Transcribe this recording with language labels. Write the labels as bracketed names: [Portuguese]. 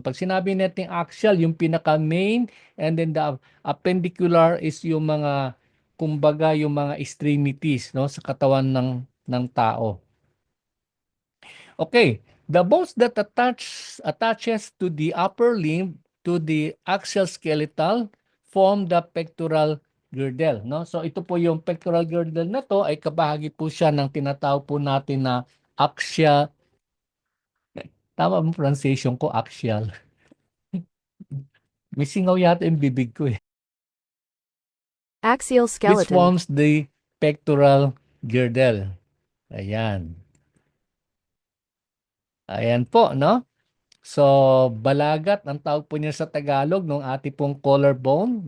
[Filipino] Pag sinabi natin axial, yung pinaka-main, [English] and then the appendicular is [Filipino] yung mga, kumbaga, yung mga extremities, no, sa katawan ng tao. [English] Okay, the bones that attaches to the upper limb to the axial skeletal form the pectoral girdle, no? [Filipino] So ito po yung pectoral girdle na to ay kabahagi po siya ng tinatawag po natin na axial. Tama ang pronunciation ko, axial. May singaw yata yung bibig ko eh. [English] Axial Which skeleton. forms the pectoral girdle. [Filipino] Ayan. Ayan po, no? So, balagat ang tawag po niya sa Tagalog ng ating pong collarbone.